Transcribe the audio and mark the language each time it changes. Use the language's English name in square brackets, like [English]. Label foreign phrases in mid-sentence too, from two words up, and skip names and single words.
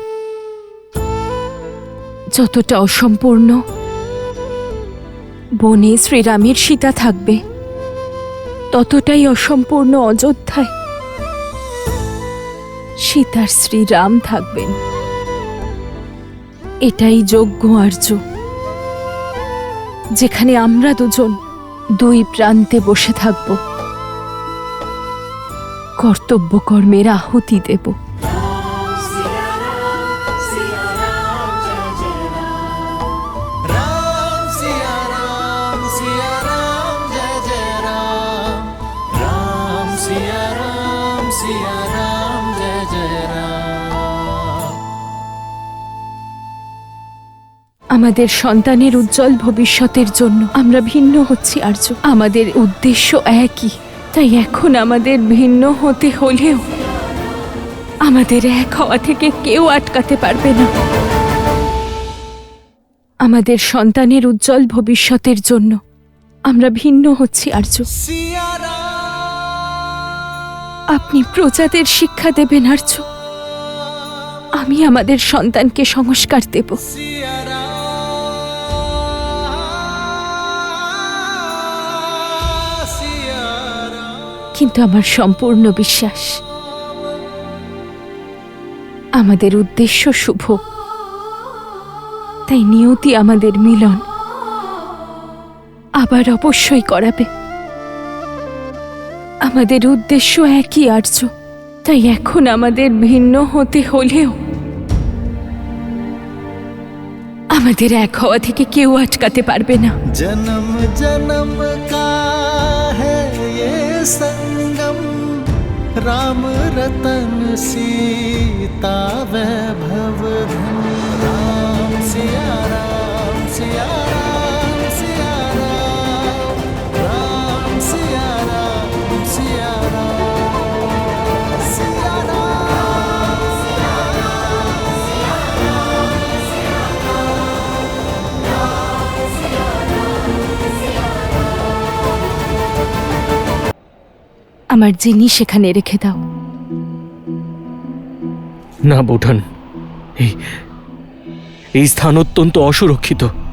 [Bangla] যতটা অসম্পূর্ণ বনে শ্রীরামের সীতা থাকবে, ততটাই অসম্পূর্ণ অযোধ্যায় সীতার শ্রীরাম থাকবেন। এটাই যজ্ঞ আর্য, যেখানে আমরা দুজন দুই প্রান্তে বসে থাকব, কর্তব্য কর্মের আহুতি দেব। [Hindi] राम सिया राम, सिया राम जय जय राम, राम सिया राम, सिया राम जय जय राम। [Bangla] আমাদের সন্তানের উজ্জ্বল ভবিষ্যতের জন্য আমরা ভিন্ন হচ্ছি আর্য। আমাদের উদ্দেশ্য একই, তাই এখন আমাদের ভিন্ন হতে হলেও আমাদের এক হওয়া থেকে কেউ আটকাতে পারবে না। আমাদের সন্তানের উজ্জ্বল ভবিষ্যতের জন্য আমরা ভিন্ন হচ্ছি আর্য। सिया राम, আপনি প্রজাদের শিক্ষা দেবেন আর্য, আমি আমাদের সন্তানকে সংস্কার দেব। सिया राम, सिया राम। কিন্তু আমার সম্পূর্ণ বিশ্বাস আমাদের উদ্দেশ্য শুভ, তাই নিয়তি আমাদের মিলন আবার অবশ্যই করাবে। আমাদের উদ্দেশ্য একই আর্য, তাই এখন আমাদের ভিন্ন হতে হলেও আমাদের এক হওয়া থেকে কেউ আটকাতে পারবে না। [Hindi] जन्म जन्म का है ये संग, राम रतन सीता वैभव धन राम सिया राम सिया राम सिया राम राम सिया राम सिया राम सिया [Bangla] আমার জিনিস সেখানে রেখে দাও। না বৌঠান, এই স্থান অত্যন্ত অসুরক্ষিত।